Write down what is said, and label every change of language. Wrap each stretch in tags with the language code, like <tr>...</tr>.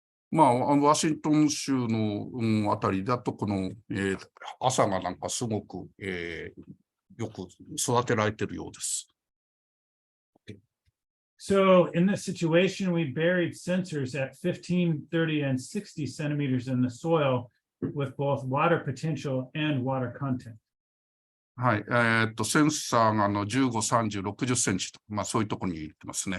<ja>まあ、ワシントン州の、あたりだと、この、朝がなんかすごく、よく育てられているようです。</ja> <en>So in this situation, we buried sensors at 15, 30, and 60 centimeters in the soil with both water potential and water content.</en> <ja>はい。センサーが15、30、60センチと、まあそういうところに行ってますね。</ja>